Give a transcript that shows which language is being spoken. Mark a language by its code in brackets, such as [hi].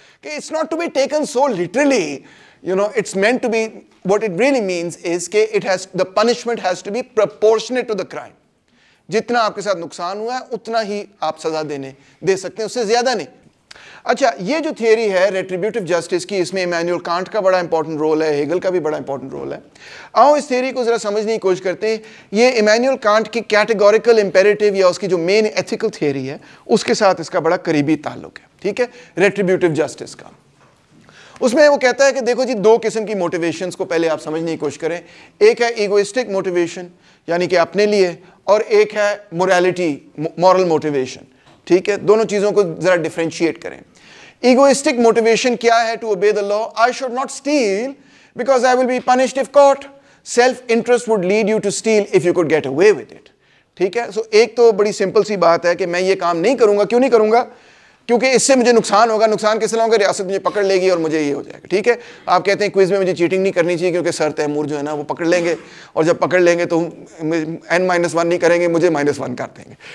[en] Okay, it's not to be taken so literally. It's meant to be, what it really means is that the punishment has to be proportionate to the crime. [ur] جتنا آپ کے ساتھ نقصان ہوا ہے اتنا ہی آپ سزا دے سکتے ہیں, اس سے زیادہ نہیں. اچھا, یہ جو تھیوری ہے ریٹریبیوٹیو جسٹس کی, اس میں ایمینوئل کانٹ کا بڑا امپورٹنٹ رول ہے, ہیگل کا بھی بڑا امپورٹنٹ رول ہے. آؤ اس تھیوری کو ذرا سمجھنے کی کوشش کرتے ہیں. یہ ایمینوئل کانٹ کی کیٹیگوریکل امپیریٹیو یا اس کی جو مین ایتھیکل تھیوری ہے اس کے ساتھ اس کا بڑا قریبی تعلق ہے. ٹھیک ہے, ریٹریبیوٹیو جسٹس کا. اس میں وہ کہتا ہے کہ دیکھو جی, 2 قسم کی موٹیویشنز کو پہلے آپ سمجھنے کی کوشش کریں. ایک ہے ایگوئسٹک موٹیویشن, یعنی کہ اپنے لیے, اور ایک ہے موریلٹی, مورل موٹیویشن. ٹھیک ہے, دونوں چیزوں کو ذرا ڈیفرینشیٹ کریں. ایگوئسٹک موٹیویشن کیا ہے؟ [en] To obey the law. I should not steal because I will be punished if caught. Self interest would lead you to steal if you could get away with it. [ur] ٹھیک ہے, سو ایک تو بڑی simple سی بات ہے کہ میں یہ کام نہیں کروں گا. کیوں نہیں کروں گا؟ کیونکہ اس سے مجھے نقصان ہوگا. نقصان کس طرح ہوگا؟ ریاست مجھے پکڑ لے گی اور مجھے یہ ہو جائے گا. ٹھیک ہے, آپ کہتے ہیں کوئز میں مجھے چیٹنگ نہیں کرنی چاہیے کیونکہ سر تیمور جو ہے نا وہ پکڑ لیں گے, اور جب پکڑ لیں گے تو n-1 نہیں کریں گے, مجھے -1 کر دیں گے.